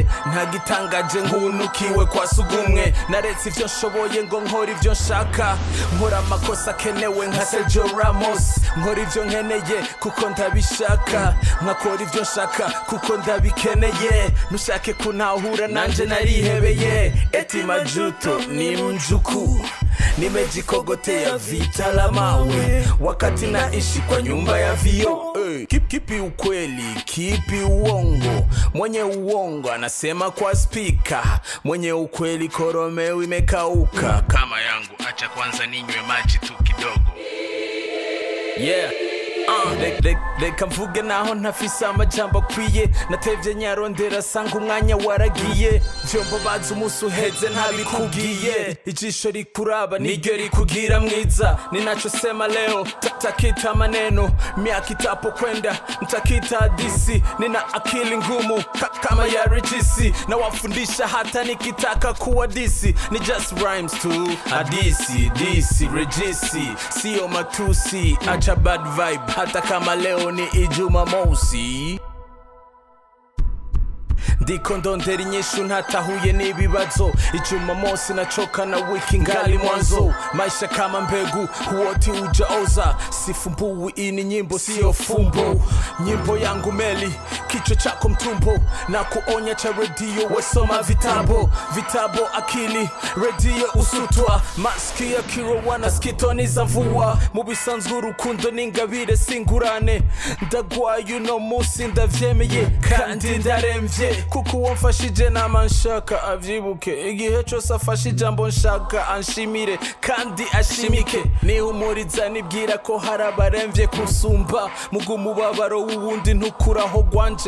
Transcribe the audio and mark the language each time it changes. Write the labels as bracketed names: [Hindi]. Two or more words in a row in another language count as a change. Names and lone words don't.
[Rundi] Ntagitangaje ngunukiwe kwa sugumwe, naretse ivyo nshoboye ngo nkora ivyo nshaka, nkora amakosa akenewe nka Sergio Ramos, nkora ivyo nkeneye kuko ndabishaka, nkakora ivyo nshaka kuko ndabikeneye. Nushake kunahura nanje narihebeye, [Swahili] eti majuto ni mjuku, nimejikogotea vita la mawe wakati naishi kwa nyumba ya vioo. Kipi ukweli, kipi uongo? Mwenye uongo anasema kwa speaker, mwenye ukweli koromeo imekauka. Kama yangu acha kwanza ninywe maji tu kidogo. [Rundi] Reka mvuge naho ntafise amajambo akwiye, natevye nyarondera sanga umwanya waragiye. Vyombo bazi umunsi uheze ntabikubwiye, ijisho rikuraba niryo rikugira mwiza. [Swahili] Ninachosema leo takita maneno, miaka itapokwenda ntakita hadisi. Nina akili ngumu kama ya Regisi, na wafundisha hata nikitaka kuwa disi. Ni [English] just rhymes [Swahili] tu, hadisi, disi, Regisi, sio matusi. Acha [English] bad vibe [Swahili] hata kama leo ni Ijumamosi. [Rundi] Ndiko ndondera inyishu ntatahuye n'ibibazo, [Swahili] Ijumamosi nachoka na wiki ngali mwanzo. Maisha kama mbegu huoti ujaoza, sifumbui ini nyimbo sio fumbo. Nyimbo yangu meli, kichwa chako mtumbo, na kuonya cha redio wesoma vitabo. Vitabo akili, redio usutwa, maskia kirowana skitoni za mvua. [Rundi] Mubisanzwe urukundo n'ingabire singurane, ndagwaye uno musi ndavyemeye kandi ndaremvye, kuko wamfashije nama nshaka avyibuke. Igihe cyose afashe ijambo nshaka anshimire kandi ashimike. Nihumuriza nibwira ko hari abaremvye kusumba, mugumubabaro w'uwundi ntukuraho gwanje.